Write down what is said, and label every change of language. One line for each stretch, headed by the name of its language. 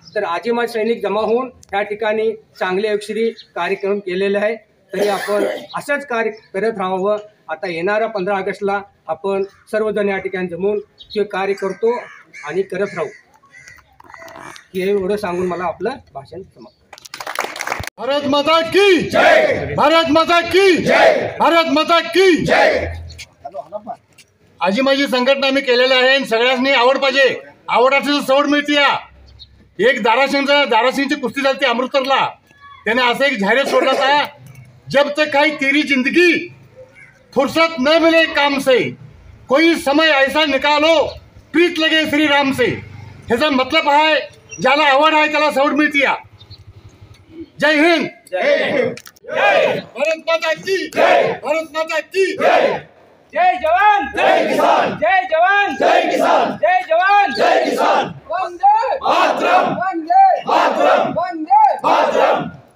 Marathi: तर आजी माजी सैनिक जमा होऊन त्या ठिकाणी चांगले अक्षरी कार्यक्रम केलेले आहे. तरी आपण असंच कार्य करत राहावं. आता येणाऱ्या 15 ऑगस्टला आपण सर्वजण या ठिकाणी जमून ते कार्य करतो आणि करत राहू. हे एवढं सांगून मला आपलं भाषण समाप्त.
Hindi: भारत माता की जय, भारत माता की जय, भारत माता की जय.
Marathi: आजी माजी संघटना मी केलेलं आहे. सगळ्यांनी आवड पाहिजे. आवड असेल सवड मिळते. एक दारासिंगची कुस्ती झाली अमृतसरला. त्याने असं एक जाहीर सोडला
Hindi: था, जब तक काही तेरी जिंदगी फुर्सत न मिले काम से, कोई समय ऐसा निकालो प्रीत लगे श्री राम से.
Marathi: ह्याचा मतलब आहे ज्याला आवड आहे त्याला सवड मिळते. जय हिंद.
Hindi: भारत माता की जय, भारत माता की जय. जय जवान जय किसान, जय जवान जय किसान, जय जवान जय किसान. वंदे मातरम, वंदे मातरम, वंदे मातरम.